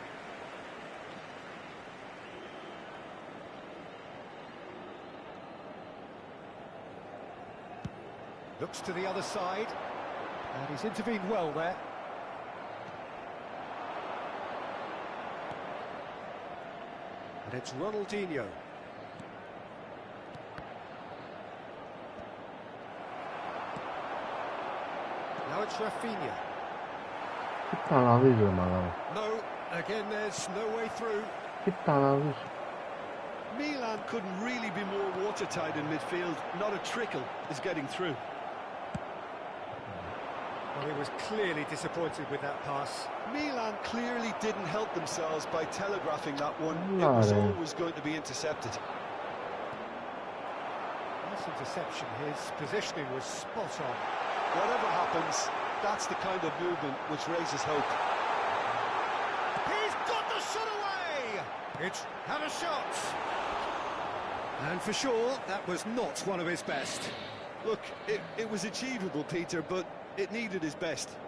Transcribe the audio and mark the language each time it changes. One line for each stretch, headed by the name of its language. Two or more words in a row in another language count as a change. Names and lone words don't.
English: Looks to the other side, and he's intervened well there. And it's Ronaldinho. Now it's Rafinha.
Greek: Κοίτα να δεις ρε μαλάκα.
English: No, again there's no way through.
Greek: Κοίτα να δεις.
English: Milan couldn't really be more watertight in midfield. Not a trickle is getting through. Well, he was clearly disappointed with that pass. Milan clearly didn't help themselves by telegraphing that one. It was always going to be intercepted. That's Nice interception. His positioning was spot on. Whatever happens, that's the kind of movement which raises hope. He's got the shot away! It's had a shot! And for sure, that was not one of his best. Look, it was achievable, Peter, but it needed his best.